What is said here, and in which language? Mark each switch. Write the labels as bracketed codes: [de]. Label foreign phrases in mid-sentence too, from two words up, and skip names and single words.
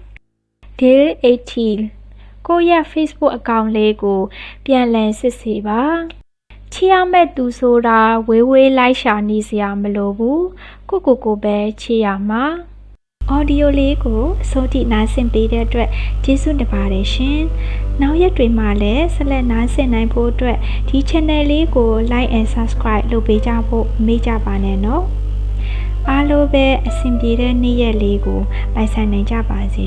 [my] Day 18ကိုရဲ့ Facebook အကောင့်လေးကိုပြန်လည်စစ်ဆေးပါချီရမဲ့သူဆိုတာ ဝေးလိုက်ရှာနေစရာမလိုဘူးကိုပဲချီရမှာအော်ဒီယိုလေးကိုအစိုးထိနားဆင်ပေးတဲ့အတွက်ကျေးဇူးတင်ပါတယ်ရှင်နောက်ရက်တွေမှာလည်းဆက်လက်နားဆင်နိုင်ဖို့အတွက်ဒီ channel လေးကို [en] like and subscribe [my] လုပ်ပေးကြဖို့မေ့ကြပါနဲ့နော်အားလုံးပဲအဆင်ပြေတဲ့နေ့ရက်လေးကိုပိုင်ဆိုင်နိုင်ကြပါစေ